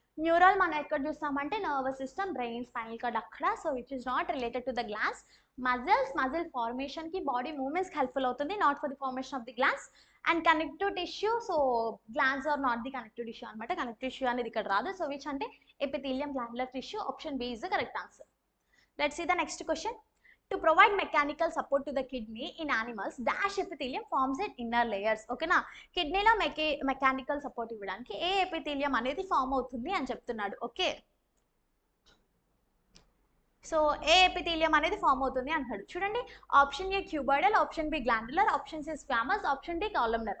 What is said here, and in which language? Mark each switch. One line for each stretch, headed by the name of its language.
Telugu: Neural మనం ఎక్కడ చూస్తామంటే nervous system, brain, spinal cord అక్కడ.
English: So which is not related to the glands. Muscle formation కి, body movements కి helpful అవుతుంది, not for the formation of the glands. And connective tissue, so glands are not the connective tissue అనమాట.
Telugu: Connective tissue అనేది ఇక్కడ రాదు. So which అంటే epithelium glandular tissue.
English: Option B is the correct answer. Let's see the next question. To provide mechanical support to the kidney in animals, dash epithelium forms its inner layers.
Telugu: ఓకేనా, కిడ్నీలో mechanical support ఇవ్వడానికి ఏ epithelium అనేది form అవుతుంది అని చెప్తున్నాడు. Okay, so ఏ epithelium అనేది form అవుతుంది అంటాడు. చూడండి, option ఏ cuboidal, option B glandular, option C squamous, option D columnar.